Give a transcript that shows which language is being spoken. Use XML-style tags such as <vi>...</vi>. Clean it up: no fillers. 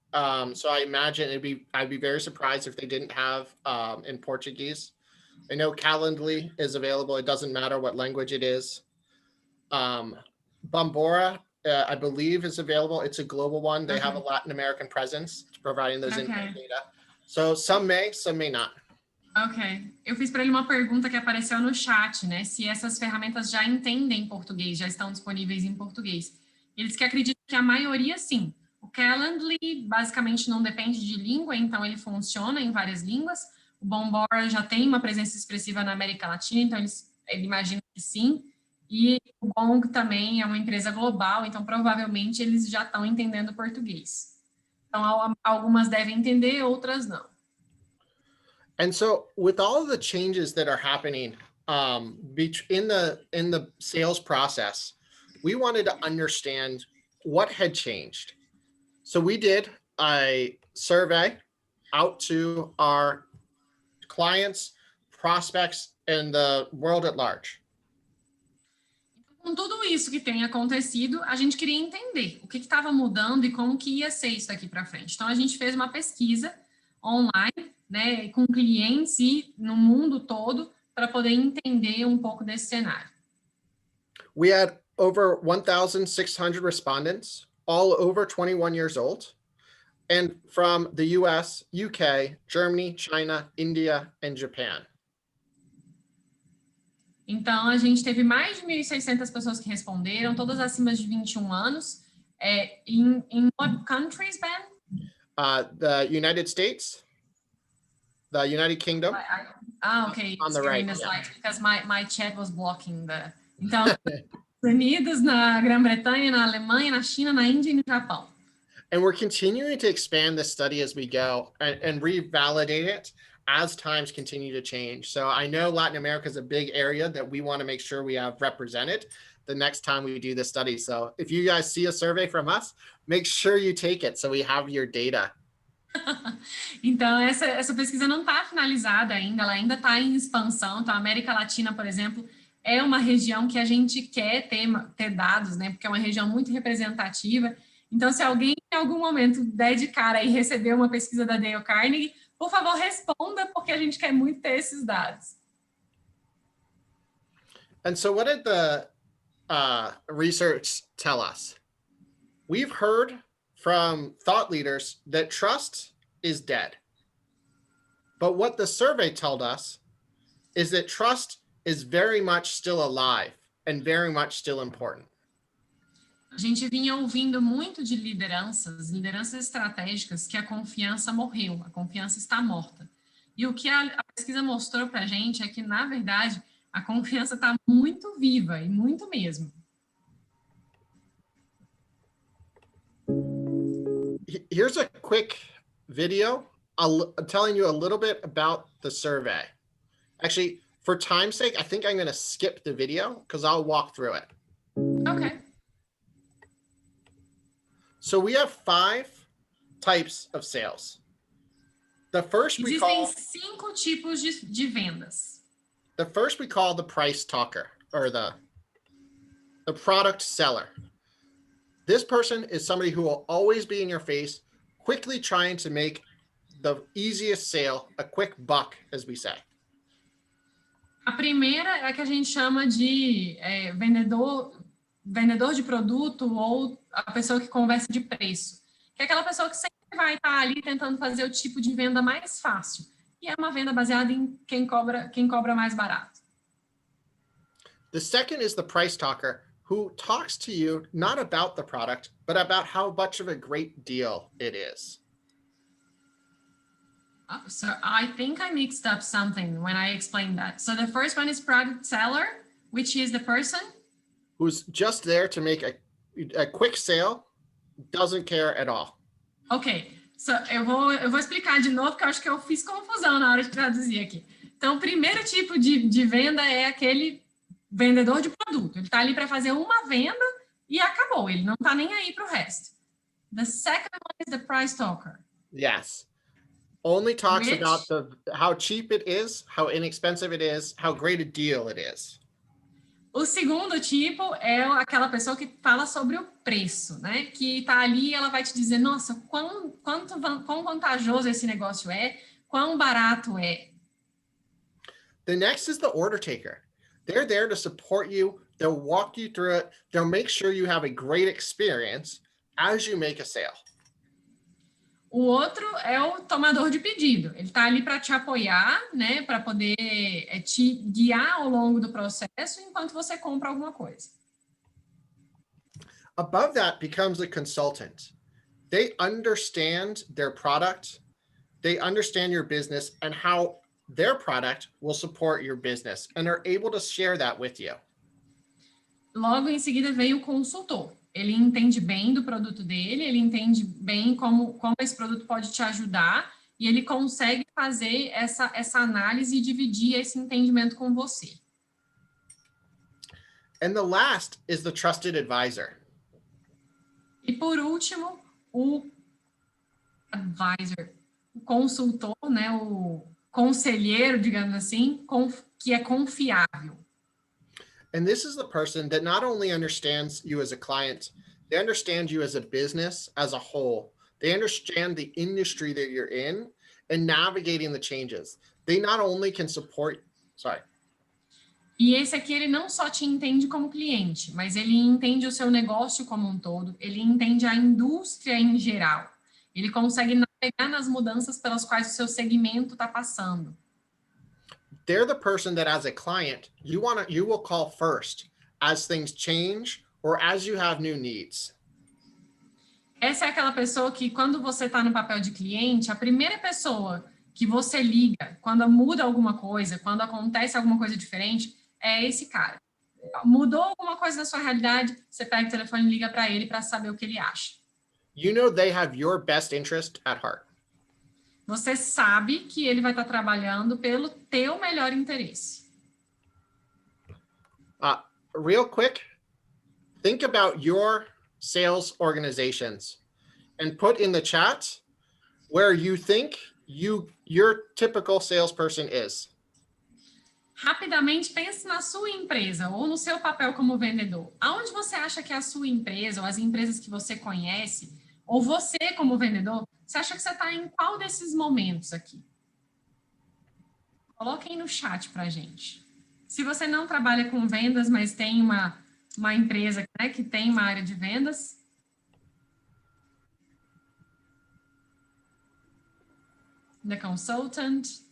<en>So I imagine I'd be very surprised if they didn't have in Portuguese. I know Calendly is available. It doesn't matter what language it is. Bombora, I believe, is available. It's a global one. They have a Latin American presence, providing those input data. So some may not. Ok.</en> <pt>Eu fiz para ele uma pergunta que apareceu no chat, né? Se essas ferramentas já entendem português, já estão disponíveis em português. Eles que acreditam que a maioria, sim. O Calendly, basicamente, não depende de língua, então ele funciona em várias línguas. O Bombora já tem uma presença expressiva na América Latina, então ele imagina que sim. E o Gong também é uma empresa global, então provavelmente eles já estão entendendo português. Então, algumas devem entender, outras não.</pt> <en>And so with all of the changes that are happening in the sales process, we wanted to understand what had changed. So we did a survey out to our clients, prospects, and the world at large.</en> <pt>Com tudo isso que tem acontecido, a gente queria entender o que estava mudando e como que ia ser isso daqui para frente. Então, a gente fez uma pesquisa online, né, com clientes e no mundo todo, para poder entender um pouco desse cenário.</pt> <en>We had over 1,600 respondents, all over 21 years old, and from the US, UK, Germany, China, India, and Japan.</en> <pt>Então, a gente teve mais de 1.600 pessoas que responderam, todas acima de 21 anos.</pt> <en>In what countries, Ben? The United States, the United Kingdom. Okay. On the right, slide, because my chat was blocking the...</en> <pt>Então, Estados Unidos, na Grã-Bretanha, na Alemanha, na China, na Índia e no Japão.</pt> <en>And we're continuing to expand this study as we go and revalidate it as times continue to change. So I know Latin America is a big area that we want to make sure we have represented the next time we do this study. So if you guys see a survey from us, make sure you take it so we have your data.</en> <pt>Então, essa pesquisa não está finalizada ainda, ela ainda está em expansão. Então, a América Latina, por exemplo, é uma região que a gente quer ter dados, né? Porque é uma região muito representativa. Então, se alguém em algum momento der de cara e receber uma pesquisa da Dale Carnegie, por favor, responda, porque a gente quer muito ter esses dados.</pt> <en>And so what did the research tell us? We've heard from thought leaders that trust is dead. But what the survey told us is that trust is very much still alive and very much still important.</en> <pt>A gente vinha ouvindo muito de lideranças estratégicas, que a confiança morreu, a confiança está morta. E o que a pesquisa mostrou para a gente é que, na verdade, a confiança está muito viva, e muito mesmo.</pt> <en>Here's a quick video telling you a little bit about the survey. Actually, for time's sake, I think I'm going to skip the video because I'll walk through it. Okay. So we have 5 types of sales. The first we</en> <pt>Existem</pt> <en>call</en> <pt>5 tipos de vendas.</pt> <en>the first we call the price talker, or the product seller. This person is somebody who will always be in your face, quickly trying to make the easiest sale, a quick buck, as we say.</en> <pt>A primeira é a que a gente chama de vendedor de produto, ou a pessoa que conversa de preço, que é aquela pessoa que sempre vai estar ali tentando fazer o tipo de venda mais fácil, e é uma venda baseada em quem cobra mais barato.</pt> <en>The second is the price talker, who talks to you not about the product, but about how much of a great deal it is. So I think I mixed up something when I explained that. So the first one is product seller, which is the person who's just there to make a quick sale, doesn't care at all. Ok, so</en> <pt>eu vou explicar de novo, porque eu acho que eu fiz confusão na hora de traduzir aqui. Então, o primeiro tipo de venda é aquele vendedor de produto. Ele está ali para fazer uma venda e acabou. Ele não está nem aí para o resto.</pt> <en>The second one is the price talker. Yes. Only talks about how cheap it is, how inexpensive it is, how great a deal it is.</en> <pt>O segundo tipo é aquela pessoa que fala sobre o preço, né? Que está ali e ela vai te dizer, nossa, quão vantajoso esse negócio é, quão barato é.</pt> <en>The next is the order taker. They're there to support you. They'll walk you through it. They'll make sure you have a great experience as you make a sale.</en> <pt>O outro é o tomador de pedido. Ele está ali para te apoiar, né, para poder te guiar ao longo do processo enquanto você compra alguma coisa.</pt> <en>Above that becomes a consultant. They understand their product, they understand your business and how their product will support your business, and are able to share that with you.</en> <pt>Logo em seguida vem o consultor. Ele entende bem do produto dele, ele entende bem como esse produto pode te ajudar, e ele consegue fazer essa análise e dividir esse entendimento com você.</pt> <en>And the last is the trusted advisor.</en> <pt>E por último, o advisor, o consultor, né, o conselheiro, digamos assim, que é confiável.</pt> <en>And this is the person that not only understands you as a client, they understand you as a business as a whole. They understand the industry that you're in and navigating the changes. They not only can support,</en> <pt>E esse aqui, ele não só te entende como cliente, mas ele entende o seu negócio como um todo, ele entende a indústria em geral. Ele consegue navegar nas mudanças pelas quais o seu segmento está passando.</pt> <en>They're the person that as a client, you will call first as things change or as you have new needs.</en> <pt>Essa é aquela pessoa que, quando você está no papel de cliente, a primeira pessoa que você liga quando muda alguma coisa, quando acontece alguma coisa diferente, é esse cara. Mudou alguma coisa na sua realidade, você pega o telefone e liga para ele para saber o que ele acha.</pt> <en>you know they have your best interest at heart.</en> <pt>Você sabe que ele vai estar trabalhando pelo teu melhor interesse.</pt> <en>Real quick, think about your sales organizations and put in the chat where you think your typical salesperson is.</en> <pt>Rapidamente, pense na sua empresa ou no seu papel como vendedor. Aonde você acha que a sua empresa ou as empresas que você conhece, ou você como vendedor, você acha que você está em qual desses momentos aqui? Coloquem no chat para a gente. Se você não trabalha com vendas, mas tem uma empresa, né, que tem uma área de vendas,</pt> <en>the consultant.</en>